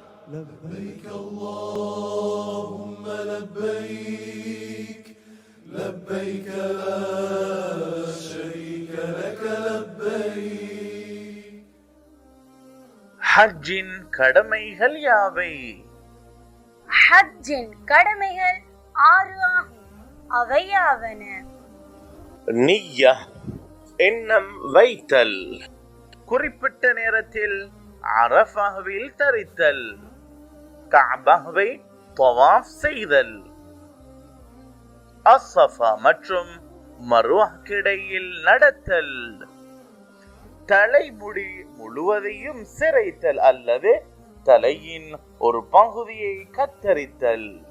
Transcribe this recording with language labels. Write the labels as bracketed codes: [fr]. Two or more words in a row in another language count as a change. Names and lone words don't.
[ar] لبيك اللهم لبيك لبيك لا شريك لك لبيك. [ta] ஹஜ்ஜின் கடமைகள் யாவை? ஹஜ்ஜின் கடமைகள் 6 ஆகும். அவையாவன: நிய்யா எண்ணம் வைத்தல், குறிப்பிட்ட நேரத்தில் அரஃபாவில் தரித்தல், கஅபாவை தவாஃப் செய்தல், அஸ்ஸஃபா மற்றும் மர்வாக்கிடையில் நடத்தல், தலைமுடி முழுவதையும் சிரைத்தல் அல்லது தலையின் ஒரு பகுதியை கத்தரித்தல்.